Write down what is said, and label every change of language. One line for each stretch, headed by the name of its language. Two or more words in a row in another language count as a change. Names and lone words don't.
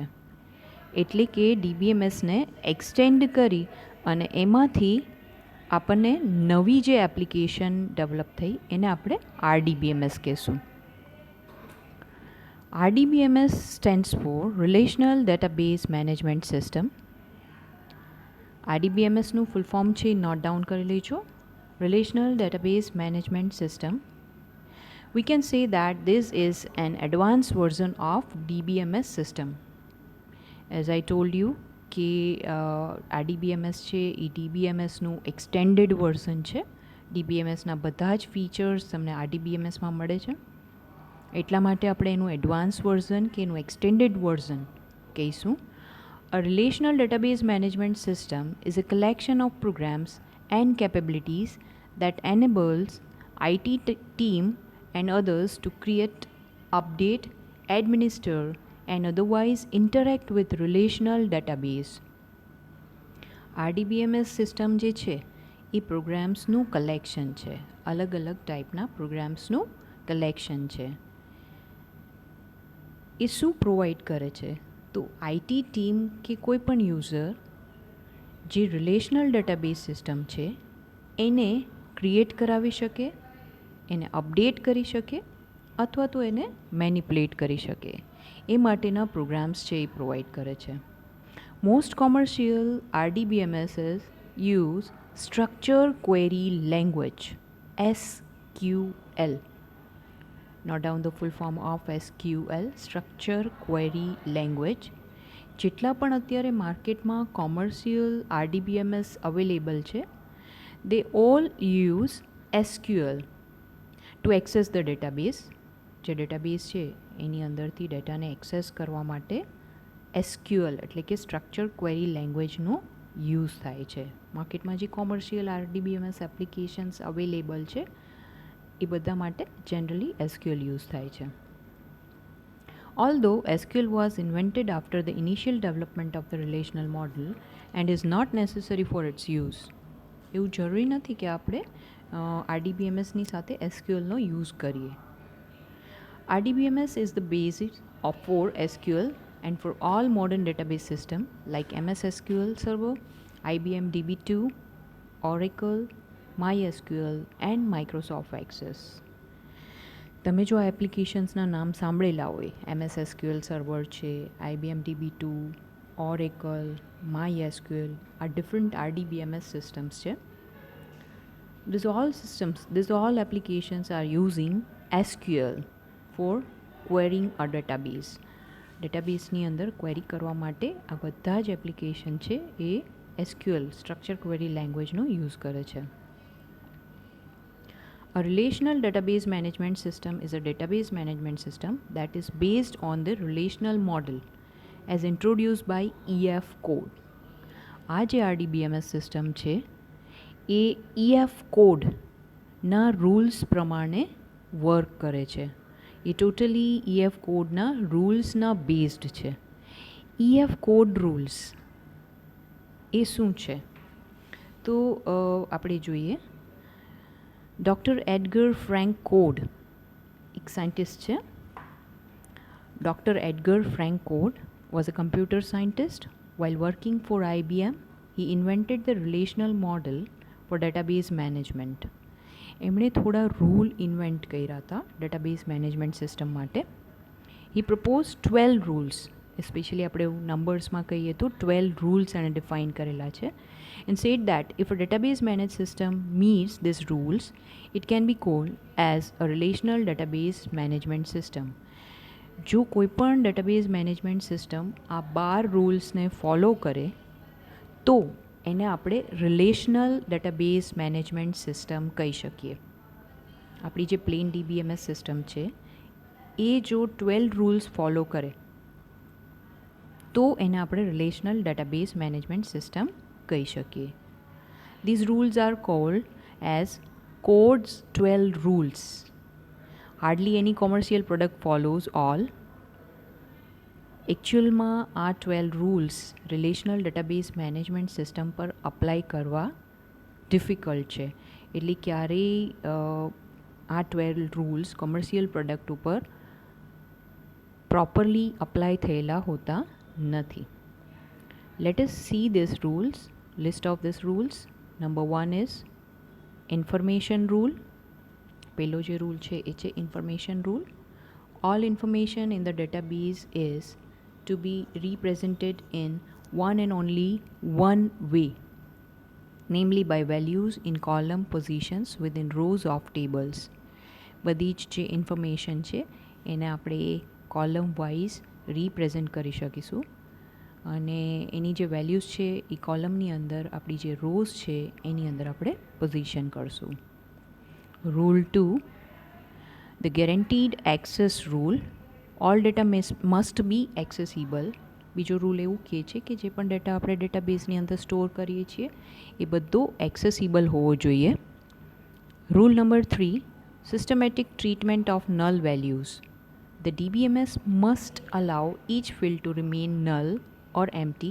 Gujarati: એટલે કે DBMSને એક્સટેન્ડ કરી અને એમાંથી આપણને નવી જે એપ્લિકેશન ડેવલપ થઈ એને આપણે RDBMS કહેશું.
English: RDBMS stands for Relational Database Management System.
Gujarati: RDBMSનું
English: full form
Gujarati: છે
English: note down
Gujarati: કરી લેજો.
English: Relational Database Management System. We can say that this is an advanced version of DBMS system. As I told you
Gujarati: કે RDBMS છે એ DBMSનું
English: extended version
Gujarati: છે. DBMSના બધા જ ફીચર્સ તમને RDBMSમાં મળે છે. એટલા માટે આપણે એનું
English: advance version
Gujarati: કે એનું
English: extended version
Gujarati: કહીશું.
English: A relational database management system is a collection of programs and capabilities that enables IT team and others to create, update, administer and otherwise interact with relational database.
Gujarati: RDBMS સિસ્ટમ જે છે એ પ્રોગ્રામ્સનું કલેક્શન છે. અલગ અલગ ટાઈપના પ્રોગ્રામ્સનું કલેક્શન છે. એ શું પ્રોવાઈડ કરે છે? તો IT ટીમ કે કોઈ પણ યુઝર જે
English: relational database system
Gujarati: છે એને ક્રિએટ કરાવી શકે, એને અપડેટ કરી શકે અથવા તો એને મેનિપ્યુલેટ કરી શકે એ માટેના પ્રોગ્રામ્સ છે એ પ્રોવાઈડ કરે છે.
English: most commercial RDBMSs use structure query language SQL. Note down the full form of SQL, Structure Query Language.
Gujarati: જેટલા પણ અત્યારે માર્કેટમાં કોમર્શિયલ RDBMS અવેલેબલ છે
English: they all use SQL to access the database.
Gujarati: જે ડેટાબેઝ છે એની અંદરથી ડેટાને એક્સેસ કરવા માટે SQL એટલે કે
English: structure query
Gujarati: લેંગ્વેજનો યુઝ થાય છે. માર્કેટમાં જે કોમર્શિયલ RDBMS એપ્લિકેશન્સ અવેલેબલ છે એ બધા માટે જનરલી SQL યુઝ થાય છે.
English: Although SQL was invented after the initial development of the relational model and is not necessary for its use.
Gujarati: એવું જરૂરી નથી કે આપણે RDBMSની સાથે SQLનો યુઝ કરીએ.
English: RDBMS is the basis for SQL and for all modern database system like MS SQL Server, IBM DB2, Oracle, MySQL and Microsoft Access.
Gujarati: તમે જો આ એપ્લિકેશન્સના નામ સાંભળેલા હોય, MS SQL સર્વર છે, IBM DB2, Oracle, MySQL, આ
English: different RDBMS systems
Gujarati: છે.
English: These all applications are using SQL for querying a database.
Gujarati: ડેટાબેઝની અંદર ક્વેરી કરવા માટે આ બધા જ એપ્લિકેશન છે એ SQL
English: structure query
Gujarati: લેંગ્વેજનો યુઝ કરે છે.
English: A relational database management system is a database management system that is based on the relational model as introduced by EF code.
Gujarati: આ જે RDBMS સિસ્ટમ છે એ EF કોડના રૂલ્સ પ્રમાણે વર્ક કરે છે. એ ટોટલી EF કોડના રૂલ્સના બેઝડ છે. EF કોડ રૂલ્સ એ શું છે તો આપણે જોઈએ. ડૉક્ટર એડગર ફ્રેન્ક કોડ એક સાયન્ટિસ્ટ છે.
English: ડૉક્ટર એડગર ફ્રેન્ક કોડ was a computer scientist. While working for IBM, he invented the relational model for database management.
Gujarati: એમણે થોડા રૂલ ઇન્વેન્ટ કર્યા હતા
English: database management system
Gujarati: માટે.
English: He proposed 12 rules.
Gujarati: એસ્પેશિયલી આપણે નંબર્સમાં કહીએ તો 12 રૂલ્સ એણે ડિફાઇન કરેલા છે.
English: And said that if a database managed system meets these rules, it can be called as a relational database management system.
Gujarati: જો કોઈપણ
English: database management system
Gujarati: આ 12 રૂલ્સને ફોલો કરે તો એને આપણે
English: relational database management system
Gujarati: કહી શકીએ. આપણી જે પ્લેન DBMS સિસ્ટમ છે એ જો 12 રૂલ્સ ફોલો કરે તો એને આપણે
English: relational database management system
Gujarati: કહી શકીએ.
English: These rules are called as code's 12 rules. Hardly any commercial product follows all.
Gujarati: એકચ્યુઅલમાં આ 12 રૂલ્સ
English: relational database management system
Gujarati: પર અપ્લાય કરવા ડિફિકલ્ટ છે. એટલે ક્યારેય આ 12 રૂલ્સ
English: commercial product
Gujarati: ઉપર પ્રોપરલી અપ્લાય થયેલા હોતા નથી.
English: let us see these rules. List of these rules. Number 1 is information rule.
Gujarati: પહેલો જે રૂલ છે એ છે
English: information rule. All information in the database is to be represented in one and only one way, namely by values in column positions within rows of tables.
Gujarati: બધી જ જે ઇન્ફોર્મેશન છે એને આપણે
English: column wise
Gujarati: રિપ્રેઝેન્ટ કરી શકીશું અને એની જે વેલ્યુઝ છે એ કોલમની અંદર આપણી જે રોઝ છે એની અંદર આપણે પોઝિશન કરશું.
English: Rule 2, the guaranteed access rule. All data must be accessible.
Gujarati: બીજો રૂલ એવું કહે છે કે જે પણ ડેટા આપણે ડેટાબેઝની અંદર સ્ટોર કરીએ છીએ એ બધો એક્સેસિબલ હોવો જોઈએ.
English: Rule number 3, systematic treatment of null values. The DBMS must allow each field to remain null or empty.